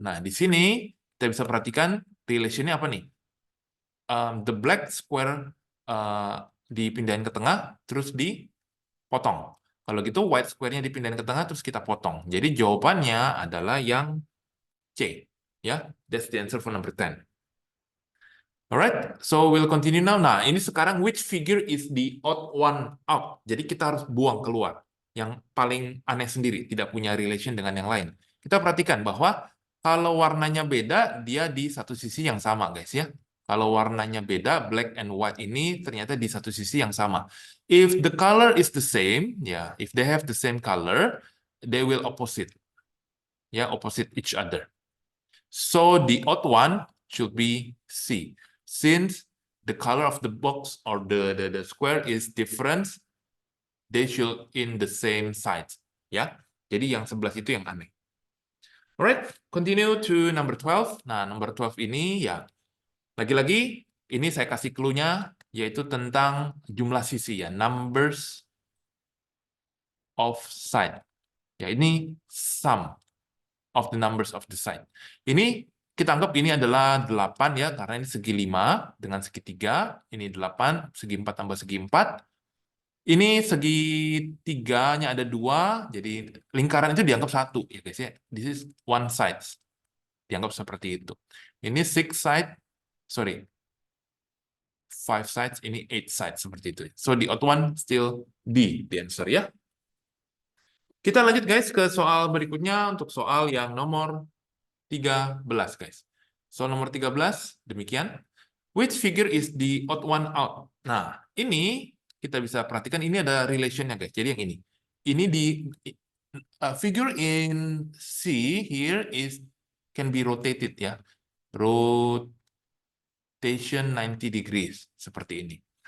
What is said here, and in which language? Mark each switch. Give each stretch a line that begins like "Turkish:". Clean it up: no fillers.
Indonesian: Nah, di sini kita bisa perhatikan relation-nya apa nih?
English: The black square
Indonesian: dipindahin ke tengah terus dipotong. Kalau gitu white square-nya dipindahin ke tengah terus kita potong. Jadi jawabannya adalah yang C.
English: Ya, that's the answer for number 10. Alright, so we'll continue now.
Indonesian: Nah, ini sekarang
English: which figure is the odd one out?
Indonesian: Jadi kita harus buang keluar yang paling aneh sendiri, tidak punya relation dengan yang lain. Kita perhatikan bahwa kalau warnanya beda, dia di satu sisi yang sama, guys ya. Kalau warnanya beda, black and white ini ternyata di satu sisi yang sama.
English: If the color is the same, ya, if they have the same color, they will opposite, ya, opposite each other. So the odd one should be C. Since the color of the box or the square is different, they should in the same size.
Indonesian: Ya, jadi yang 11 itu yang aneh.
English: Alright, continue to number 12.
Indonesian: Nah, number 12 ini ya, lagi-lagi ini saya kasih clue-nya yaitu tentang jumlah sisi ya,
English: numbers of side.
Indonesian: Ya, ini
English: sum of the numbers of the side.
Indonesian: Ini kita anggap ini adalah 8 ya, karena ini segi 5 dengan segitiga. Ini 8, segi 4 tambah segi 4. Ini segitiganya ada 2, jadi lingkaran itu dianggap 1 ya guys ya.
English: This is one side.
Indonesian: Dianggap seperti itu. Ini 6 side,
English: sorry,
Indonesian: 5 sides, ini 8 sides seperti itu.
English: So the odd one still D, the answer ya.
Indonesian: Kita lanjut guys ke soal berikutnya untuk soal yang nomor 13 guys. Soal nomor 13 demikian.
English: Which figure is the odd one out?
Indonesian: Nah, ini kita bisa perhatikan ini ada relation-nya guys. Jadi yang ini. Ini di
English: figure in C here is can be rotated ya. Rotation 90 degrees
Indonesian: seperti ini.